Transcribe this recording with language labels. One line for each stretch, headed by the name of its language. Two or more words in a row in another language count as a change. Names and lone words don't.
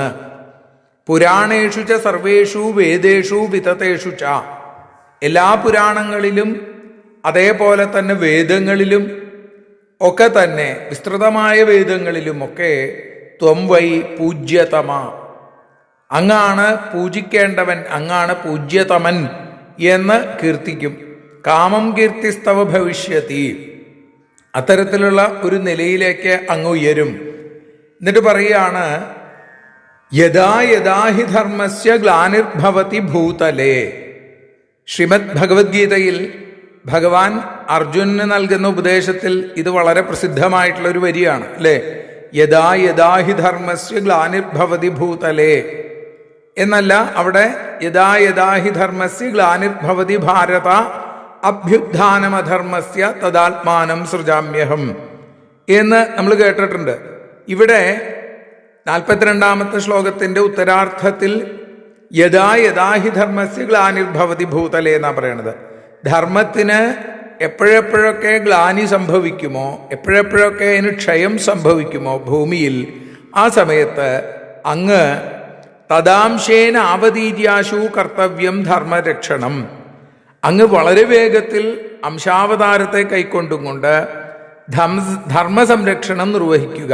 Sanskrit: പുരാണേഷു ച സർവേഷു വേദേഷു വിതതേഷു ച,
Malayalam: എല്ലാ പുരാണങ്ങളിലും അതേപോലെ തന്നെ വേദങ്ങളിലും ഒക്കെ തന്നെ വിസ്തൃതമായ വേദങ്ങളിലും ഒക്കെ
Sanskrit: ത്വം വൈ പൂജ്യതമ,
Malayalam: അങ്ങാണ് പൂജിക്കേണ്ടവൻ, അങ്ങാണ് പൂജ്യതമൻ എന്ന് കീർത്തിക്കും.
Sanskrit: കാമം കീർത്തിസ്തവ ഭവിഷ്യത്തി,
Malayalam: അത്തരത്തിലുള്ള ഒരു നിലയിലേക്ക് അങ്ങ് ഉയരും. എന്നിട്ട് പറയുകയാണ്,
Sanskrit: യഥാ യഥാ ഹി ധർമ്മസ്യ ഗ്ലാനിർഭവതി ഭൂതലേ.
Malayalam: ശ്രീമദ് ഭഗവത്ഗീതയിൽ ഭഗവാൻ അർജുനന് നൽകുന്ന ഉപദേശത്തിൽ ഇത് വളരെ പ്രസിദ്ധമായിട്ടുള്ള ഒരു വരിയാണ് അല്ലേ?
Sanskrit: യഥാ യഥാ ഹി ധർമ്മസ്യ ഗ്ലാനിർഭവതി ഭൂതലേ
Malayalam: എന്നല്ല, അവിടെ
Sanskrit: യഥാ യഥാ ഹി ധർമ്മസ്യ ഗ്ലാനിർഭവതി ഭാരത അഭ്യുത്ഥാനമധർമ്മസ്യ തദാത്മാനം സൃജാമ്യഹം
Malayalam: എന്ന് നമ്മൾ കേട്ടിട്ടുണ്ട്. ഇവിടെ 42-ാമത്തെ ശ്ലോകത്തിന്റെ ഉത്തരാർത്ഥത്തിൽ
Sanskrit: യഥാ യഥാ ഹി ധർമ്മസ്യ ഗ്ലാനിർഭവതി ഭൂതലേ
Malayalam: എന്നാ പറയണത്. ധർമ്മത്തിന് എപ്പോഴെപ്പോഴൊക്കെ ഗ്ലാനി സംഭവിക്കുമോ, എപ്പോഴെപ്പോഴൊക്കെ അതിന് ക്ഷയം സംഭവിക്കുമോ ഭൂമിയിൽ, ആ സമയത്ത് അങ്ങ്
Sanskrit: തദാംശേന ആവതീര്യാശു കർത്തവ്യം ധർമ്മരക്ഷണം,
Malayalam: അങ്ങ് വളരെ വേഗത്തിൽ അംശാവതാരത്തെ കൈക്കൊണ്ടും കൊണ്ട് ധർമ്മസംരക്ഷണം നിർവഹിക്കുക.